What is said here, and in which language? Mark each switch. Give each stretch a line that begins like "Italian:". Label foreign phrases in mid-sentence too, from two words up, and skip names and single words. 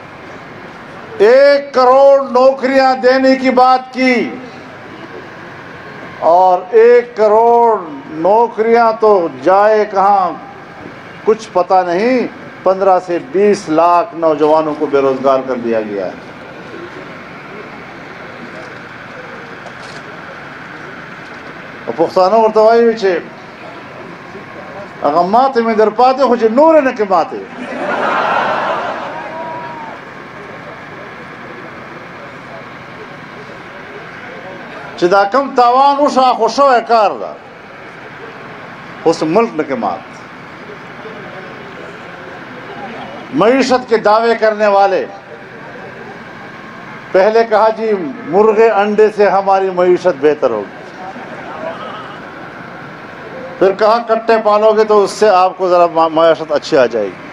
Urdu: 1 کروڑ نوکریاں دینے کی بات کی، اور 1 کروڑ نوکریاں تو جائے کہاں کچھ پتہ نہیں، 15 سے 20 لاکھ نوجوانوں کو بے روزگار کر دیا گیا ہے۔
Pashto: پښتانه ورته وایي چې هغه ماتې مې در پاتې خو چې نورې نه کې ماتې، چې دا کم تاوان وشو خو شوی کار ده، اوس ملک نه کې مات۔
Urdu: معیشت کے دعوے کرنے والے پہلے کہا جی مرغے انڈے سے ہماری معیشت بہتر ہوگی، پھر کہا کٹے پالو گے تو اس سے آپ کو ذرا معیشت اچھی آ جائے گی۔